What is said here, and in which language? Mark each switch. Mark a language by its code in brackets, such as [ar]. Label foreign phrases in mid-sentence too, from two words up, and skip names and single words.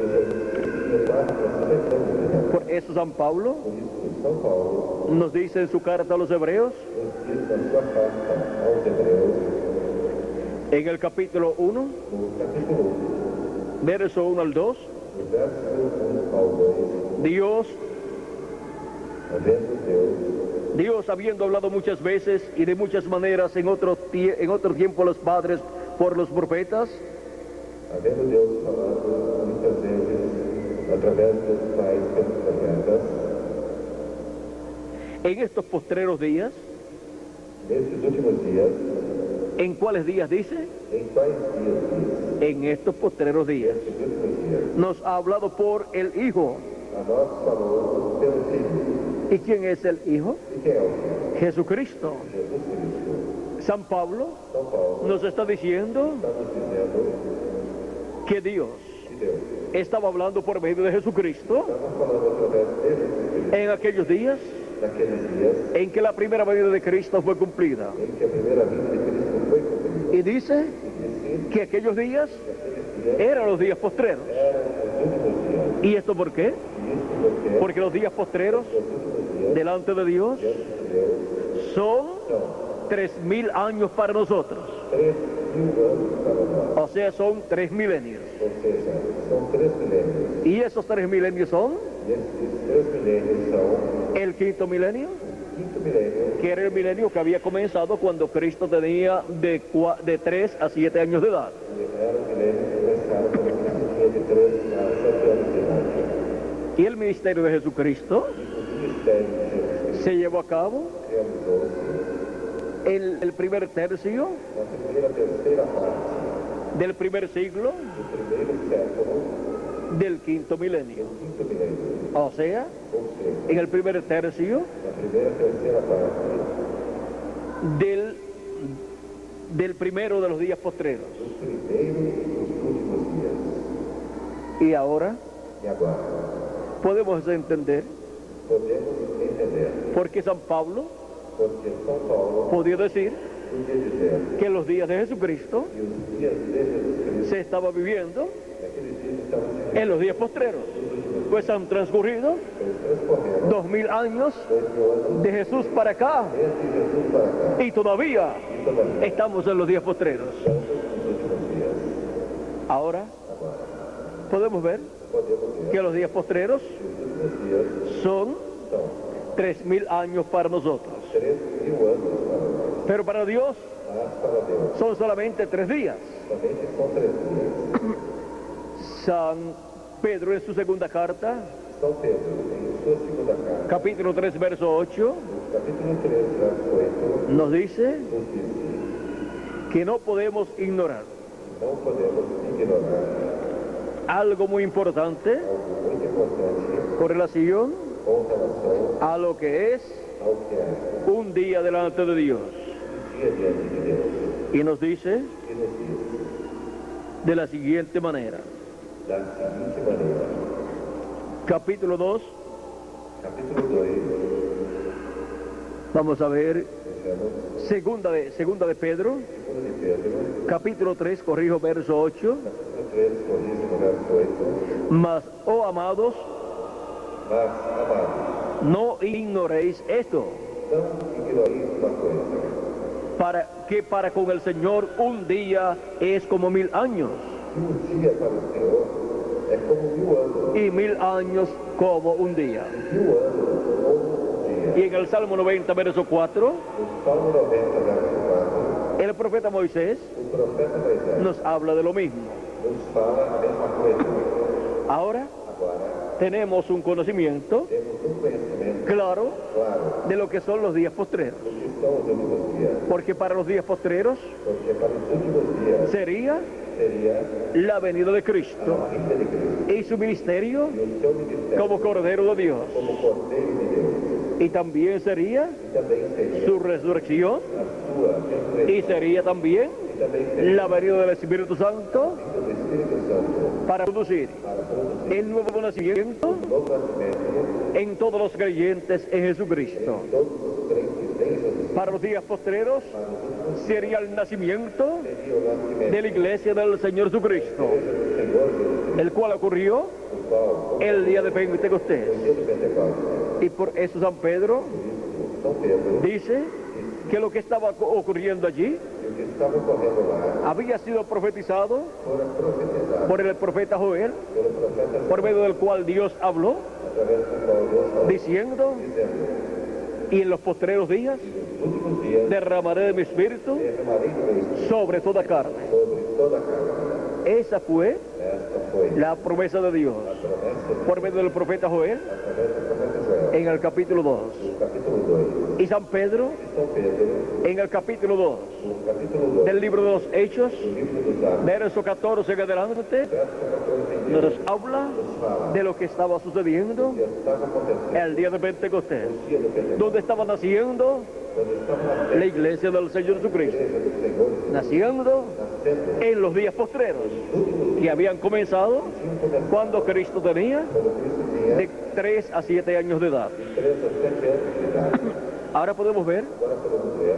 [es] Por eso San Pablo nos dice en su carta a los Hebreos, en el capítulo 1, verso 1 al 2, Dios, habiendo hablado muchas veces y de muchas maneras en otro tiempo a los padres por los profetas, [pt] havendo Deus falado muitas vezes através dos pais pelos profetas, [es] en estos postreros días, [pt] nesses últimos días, [es] ¿en cuáles días dice? [pt] em quais dias diz? [es] En estos postreros días. [pt] Nesses últimos días, [es] Nos ha hablado por el Hijo. [pt] a nós falou pelo Filho. [es] ¿Y quién es el Hijo? [pt] E quem é o Filho? [es] Jesucristo. [pt] Jesus Cristo. [es] San Pablo [pt] São Paulo [es] nos está diciendo [pt] está nos dizendo [es] que Dios [pt] que Deus [es] estaba hablando por medio de Jesucristo [pt] estava falando através de Jesus [es] en aquellos días [pt] naqueles dias [es] en que la primera venida de Cristo fue cumplida. [pt] em que a primeira vinda de Cristo foi cumprida. [es] Y dice que aquellos días eran los días postreros. [pt] Eram os últimos dias. [es] ¿Y esto por qué? [pt] E isso porque [es] Porque los días postreros [pt] os últimos dias [es] delante de Dios [pt] diante de Deus [es] son [pt] são [es] 3000 años para nosotros. [pt] 3.000 anos para nós. [es] O sea, son 3 milenios. [pt] Ou seja, são 3 milênios. [es] Y esos 3 milenios son [pt] E esses 3 milênios são [es] el quinto milenio, [pt] o quinto milênio, [es] que era el milenio que había comenzado cuando Cristo tenía de 3 a 7 años de edad. [pt] que era o milênio que começaram quando Cristo tinha de 3 a 7 anos de idade. [es] Y el ministerio de Jesucristo [pt] O ministério de Jesus [es] se llevó a cabo [pt] realizou-se [es] en el primer tercio [pt] na terceira parte [es] del primer siglo [pt] do primeiro século [es] del quinto milenio. [pt] quinto milenio. [es] O sea, [pt] Ou seja, [es] en el primer tercio [pt] na primeira e terceira parte [es] del primero de los días postreros. [pt] dos primeiros dos últimos dias. [es] Y ahora [pt] E agora, [es] podemos entender [pt] podemos entender [es] por qué San Pablo [pt] porque São Paulo [es] podía decir [pt] podia dizer [es] que los días de Jesucristo [pt] que os dias de Jesus Cristo, [es] se estaba viviendo [pt] naqueles dias estavam se [es] en los días postreros, pues han transcurrido [pt] transcorrendo [es] 2000 años [pt] 2000 anos [es] de Jesús para acá [pt] desde Jesus para cá. [es] y todavía [pt] E todavía [es] estamos en los días postreros. [pt] estamos nos últimos dias. [es] Ahora [pt] Agora, [es] podemos ver [pt] podemos ver [es] que los días postreros [pt] que os últimos dias [es] son [pt] são [es] 3000 años para nosotros, [pt] 3.000 anos para nós. [es] pero para Dios [pt] Mas para Deus, [es] son solamente 3 días. [pt] somente são 3 dias. [es] San Pedro en su segunda carta, [pt] São Pedro, em sua segunda carta, [es] capítulo 3, verso 8, [pt] no capítulo 3, verso 8, [es] nos dice [pt] nos diz [es] que no podemos ignorar [pt] que não podemos ignorar [es] algo muy importante [pt] algo muito importante [es] con relación [pt] com relação [es] a lo que es [pt] ao que é [es] un día delante de Dios. [pt] dia diante de Deus. [es] Y nos dice [pt] E nos diz [es] de la siguiente manera. [pt] da seguinte maneira, [es] Capítulo 2, [pt] capítulo 2, [es] vamos a ver, [pt] vejamos, [es] segunda de Pedro, [pt] segundo de Pedro, [es] capítulo 3, corrijo, verso 8. [pt] capítulo 3, corrijo no verso 8, [es] Mas, oh amados, [pt] mas, amados, [es] no ignoréis esto, [pt] não ignoreis uma coisa, [es] para con el Señor un día es como 1000 años, [pt] que dia para o Senhor é como 1000 anos, [es] y 1000 años como un día. [pt] 1000 anos como dia. [es] Y en el Salmo 90, verso 4, [pt] No Salmo 90, verso 4, [es] el profeta Moisés [pt] o profeta Moisés [es] nos habla de lo mismo. [pt] nos fala a mesma coisa. [es] Ahora [pt] Agora, [es] tenemos un conocimiento [pt] temos conhecimento [es] claro [pt] claro [es] de lo que son los días postreros, [pt] do que são os últimos dias, [es] porque para los días postreros [pt] porque para os últimos dias [es] sería [pt] seria [es] la venida de Cristo [pt] a vinda de Cristo [es] y su ministerio [pt] e o seu ministério [es] como Cordero de Dios, [pt] como Cordeiro de Deus, [es] y también sería [pt] e também seria [es] su resurrección, [pt] a sua ressurreição, [es] y sería también [pt] e também seria [es] la venida del Espíritu Santo [pt] a vinda do Espírito Santo [es] para producir [pt] para produzir [es] el nuevo nacimiento [pt] um novo nascimento [es] en todos los creyentes en Jesucristo. [pt] em todos os crentes em Jesus. [es] Para los días postreros [pt] Para os últimos [es] sería el nacimiento [pt] seria o nascimento [es] de la iglesia del Señor Jesucristo, [pt] do Senhor Jesus Cristo, [es] el cual ocurrió [pt] o qual [es] el día de Pentecostés. [pt] o dia do Pentecostes. [es] Y por eso San Pedro [pt] São Pedro [es] dice que lo que estaba ocurriendo allí [pt] e o que estava ocorrendo lá [es] había sido profetizado [pt] fora profetizado [es] por el profeta Joel, [pt] pelo profeta [es] por medio del cual Dios habló, [pt] através do qual Deus falou, [es] diciendo, [pt] dizendo: [es] y en los postreros días [pt] nos últimos dias [es] derramaré de mi espíritu [pt] derramarei do meu espírito [es] sobre toda carne. [pt] sobre toda a carne. [es] Esa fue [pt] Esta foi [es] la promesa de Dios [pt] a promessa [es] por medio del profeta Joel [pt] através do profeta Joel, [es] en el capítulo 2. [pt] no capítulo 2. [es] Y San Pedro [pt] E São Pedro, [es] en el capítulo 2 [pt] no capítulo 2 [es] del libro de los Hechos, [pt] do livro dos Atos, [es] verso 14 en adelante, [pt] verso 14 em diante, [es] nos habla [pt] nos fala [es] de lo que estaba sucediendo [pt] que estava acontecendo [es] el día de Pentecostés, [pt] no dia do Pentecostes, [es] donde estaba naciendo [pt] quando estava nascendo [es] la iglesia del Señor Jesucristo, [pt] a igreja do Senhor, [es] naciendo [pt] nascendo [es] en los días postreros que habían comenzado cuando Cristo tenía [pt] quando Cristo tinha [es] de 3 a 7 años de edad. [pt] 3 a 7 anos de idade. [es] Ahora podemos ver [pt] Agora podemos ver